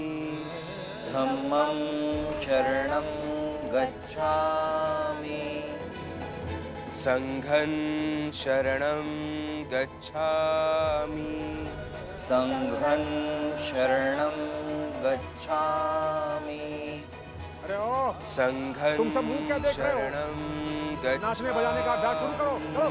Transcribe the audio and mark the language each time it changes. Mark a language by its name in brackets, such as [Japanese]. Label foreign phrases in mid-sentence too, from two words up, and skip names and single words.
[Pali] धम्मं शरणं गच्छामि। संघं शरणं गच्छामि। संघं शरणं गच्छामि। [Hindi] अरे ओ [Pali] संघं [Hindi] तुम सब मुंह क्या देख रहे हो? [Pali] शरणं [Hindi] नाचने बजाने का अभ्यास शुरू करो। चलो।